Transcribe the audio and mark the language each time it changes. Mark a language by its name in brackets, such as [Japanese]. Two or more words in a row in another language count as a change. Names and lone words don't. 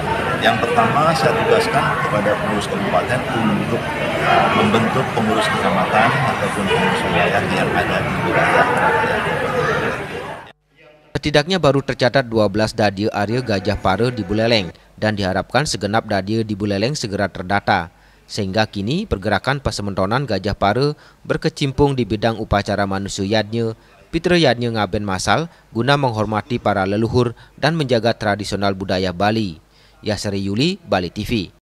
[Indonesian] Yang pertama, saya tugaskan kepada pengurus kabupaten untuk membentuk pengurus kecamatan ataupun pengurus wilayah yang ada di wilayah. Setidaknya baru tercatat 12 Dadya Arya Gajah Pare di Buleleng dan diharapkan segenap Dadya di Buleleng segera terdata. Sehingga kini pergerakan Pasemetonan Gajah Pare berkecimpung di bidang upacara manusiayadnya, pitrayadnya ngaben masal guna menghormati para leluhur dan menjaga tradisional budaya Bali. Yasri Yuli, Bali TV.